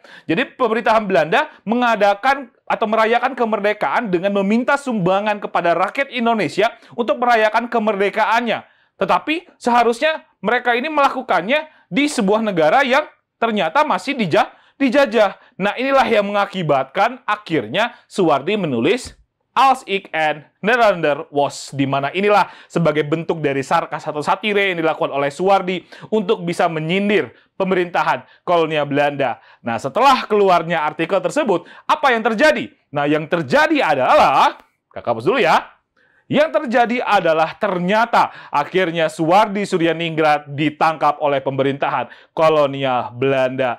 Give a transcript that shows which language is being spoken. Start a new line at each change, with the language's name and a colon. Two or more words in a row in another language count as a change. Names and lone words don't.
Indonesian: Jadi pemerintahan Belanda mengadakan atau merayakan kemerdekaan dengan meminta sumbangan kepada rakyat Indonesia untuk merayakan kemerdekaannya. Tetapi seharusnya mereka ini melakukannya di sebuah negara yang ternyata masih dijajah. Nah, inilah yang mengakibatkan akhirnya Suwardi menulis Als ik en Nederlander was, di mana inilah sebagai bentuk dari sarkas atau satire yang dilakukan oleh Suwardi untuk bisa menyindir pemerintahan kolonial Belanda. Nah, setelah keluarnya artikel tersebut, apa yang terjadi? Nah, yang terjadi adalah, kakak hapus dulu ya. Yang terjadi adalah ternyata akhirnya Suwardi Suryaningrat ditangkap oleh pemerintahan kolonial Belanda.